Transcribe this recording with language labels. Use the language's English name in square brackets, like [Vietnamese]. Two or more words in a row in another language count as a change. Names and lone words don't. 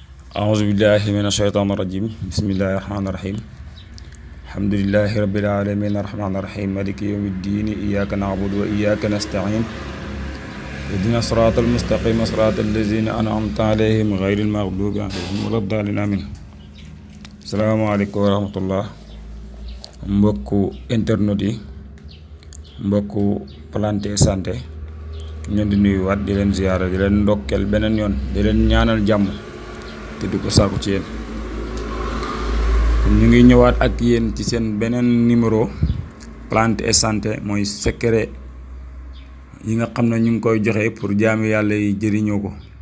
[Arabic] أعوذ بالله من الشيطان الرجيم بسم الله الرحمن الرحيم الحمد لله رب العالمين الرحمن الرحيم مالك يوم الدين إياك نعبد وإياك نستعين اهدنا الصراط المستقيم صراط الذين أنعمت عليهم غير المغضوب عليهم ولا الضالين آمين. السلام عليكم ورحمة الله. [Wolof] mbokku internet yi mbokku Planté Santé ñu di nuyu wat di leen ziyaara di leen ndokkel beneen yoon di leen ñaanal jàmm te di ko sàkku ci yéen. ñu ngi ñëwaat ak yéen ci seen beneen numéro Planté Santé mooy secret yi nga xam ne ñu ngi koy joxe pour jaami yàlla yi jëriñoo ko.